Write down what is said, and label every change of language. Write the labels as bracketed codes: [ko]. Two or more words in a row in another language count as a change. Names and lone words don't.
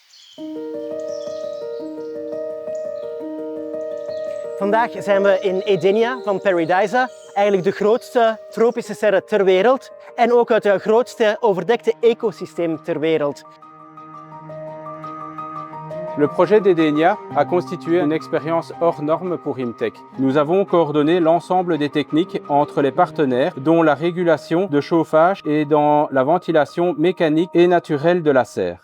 [nl] Vandaag zijn we in Edenia van Paradisa, eigenlijk de grootste tropische serre ter wereld en ook het grootste overdekte ecosysteem ter wereld. [fr] Le projet d'Edenia a constitué une expérience hors norme pour IMTEC. Nous avons coordonné l'ensemble des techniques entre les partenaires, dont la régulation de chauffage et dans la ventilation mécanique et naturelle de la serre.